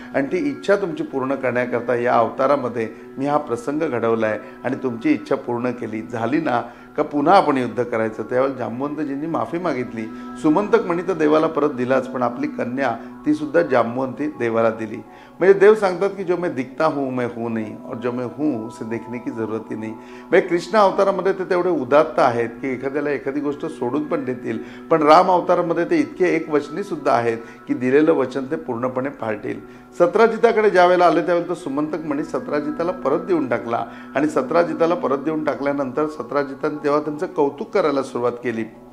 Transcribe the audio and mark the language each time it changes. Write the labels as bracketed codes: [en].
[mr] आणि ती इच्छा तुमची पूर्ण करण्याकरता या अवतारामध्ये मी हा प्रसंग घडवला आहे आणि तुमची इच्छा पूर्ण केली. झाली ना का पुन्हा आपण युद्ध करायचं. त्यावेळेला जांबुवंतजींनी माफी मागितली. सुमंतक मणी तर देवाला परत दिलाच, पण आपली कन्या ती सुद्धा जांबुवंती देवाला दिली. म्हणजे देव सांगतात की [hi] जो मैं दिखता हूँ मैं हूँ नहीं और जो मैं हूँ उसे देखने की जरूरत ही नहीं. [mr] म्हणजे कृष्ण अवतारामध्ये ते तेवढे उदात्त आहेत की एखाद्याला एखादी गोष्ट सोडून पण देतील, पण राम अवतारामध्ये ते इतके एकवचनी सुद्धा आहेत की दिलेलं वचन ते पूर्णपणे पाळतील. सत्राजिताकडे ज्या वेळेला आले त्यावेळेला तो सुमंतक मणी सत्राजिताला परत देऊन टाकला आणि सत्राजिताला परत देऊन टाकल्यानंतर सत्राजिताने तेव्हा त्यांचं कौतुक करायला सुरुवात केली.